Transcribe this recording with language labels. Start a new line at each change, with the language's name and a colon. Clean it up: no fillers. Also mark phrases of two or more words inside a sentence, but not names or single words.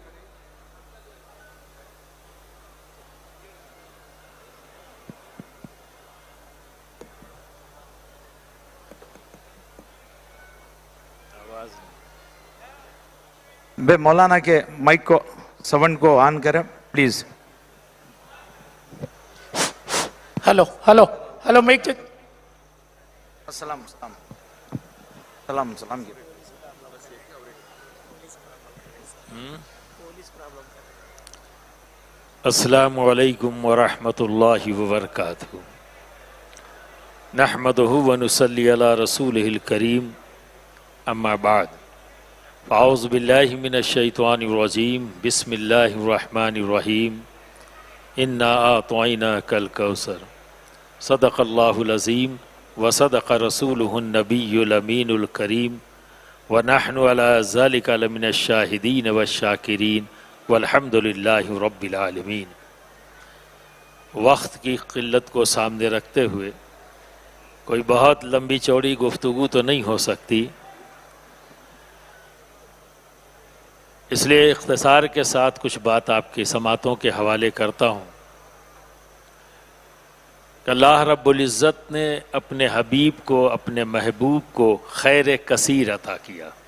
Urdu: بے مولانا کے مائک کو ساؤنڈ کو آن کریں پلیز.
English: hello hello hello mike check.
Arabic: السلام سلام سلام السلام علیکم ورحمۃ اللہ وبرکاتہ. نحمدہ ونصلی علی رسولہ الکریم. اما بعد اعوذ باللہ من الشیطان الرجیم. بسم اللہ الرحمن الرحیم. انا اعطیناک الکوثر. صدق اللہ العظیم وصدق رسولہ النبی الامین الکریم. ونحن علی ذلک لمن الشاہدین والشاکرین والحمد للہ رب العالمین.
Urdu: وقت کی قلت کو سامنے رکھتے ہوئے کوئی بہت لمبی چوڑی گفتگو تو نہیں ہو سکتی، اس لیے اختصار کے ساتھ کچھ بات آپ کی سماعتوں کے حوالے کرتا ہوں کہ اللہ رب العزت نے اپنے حبیب کو، اپنے محبوب کو خیر کثیر عطا کیا.